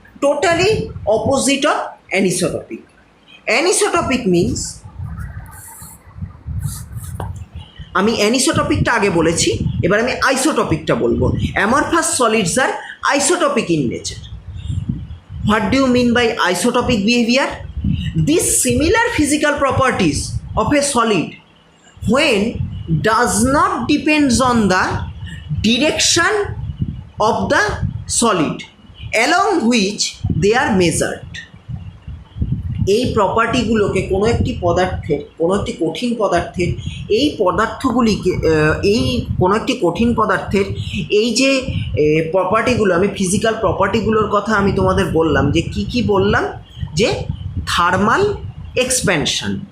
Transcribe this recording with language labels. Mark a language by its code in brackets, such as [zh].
[en] Totally opposite of anisotropic. [bn] অ্যানিসোটপিক means, আমি অ্যানিসোটপিকটা আগে বলেছি, এবার আমি আইসোটপিকটা বলবো। [en] Amorphous solids আর isotropic in nature. What do you mean by isotropic behaviour? This similar physical properties of a solid when does not depends on the direction of the solid along which they are measured। [bn] এই প্রপার্টিগুলোকে কোনো একটি পদার্থের, কোনো একটি কঠিন পদার্থের, এই পদার্থগুলিকে এই কোনো একটি কঠিন পদার্থের এই যে প্রপার্টিগুলো, আমি ফিজিক্যাল প্রপার্টিগুলোর কথা আমি তোমাদের বললাম যে কি কি বললাম, যে থার্মাল এক্সপ্যানশন,